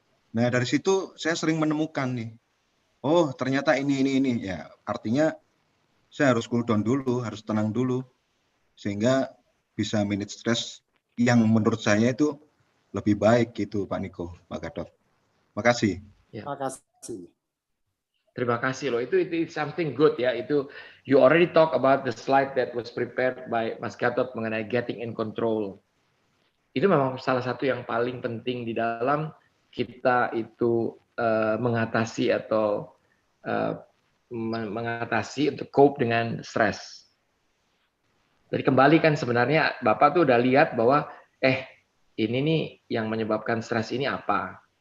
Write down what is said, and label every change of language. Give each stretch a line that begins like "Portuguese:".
Indonesian: Nah, dari situ saya sering menemukan nih, oh ternyata ini. Ya, artinya saya harus cool down dulu, harus tenang dulu. Sehingga bisa manage stres yang menurut saya itu lebih baik gitu Pak Niko, Pak Gatot. Makasih. Ya. Makasih. Terima kasih loh. Itu
English: something good
Indonesian: ya. Itu
English: you already talk about the slide that was prepared by Mas Gatot
Indonesian: mengenai
English: getting in control.
Indonesian: Itu memang salah satu yang paling penting di dalam kita itu mengatasi atau mengatasi untuk cope dengan stres. Jadi kembali kan sebenarnya Bapak tuh udah lihat bahwa ini nih yang menyebabkan stres ini apa.